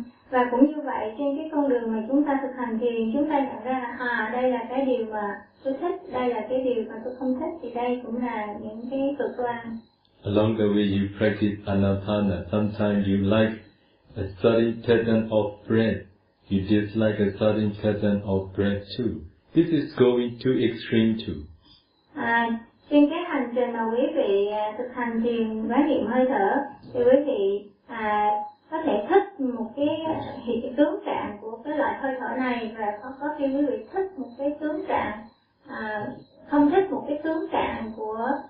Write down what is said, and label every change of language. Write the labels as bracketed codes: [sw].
[vi] Và cũng như vậy, trên cái con đường mà chúng ta thực hành thì chúng ta nhận ra là đây là cái điều mà tôi thích, đây là cái điều mà tôi không thích, thì đây cũng là những cái cực đoan. [en] Along the way you practice anapana, sometimes you like a certain pattern of breath, you dislike a certain pattern of breath too. This is going too extreme too. [vi] Trên cái hành trình mà quý vị thực hành thiền quán niệm hơi thở thì quý vị có thể thích một cái hiện tướng trạng của cái loại hơi thở này, và có khi quý vị thích một cái tướng trạng, không thích một cái tướng trạng của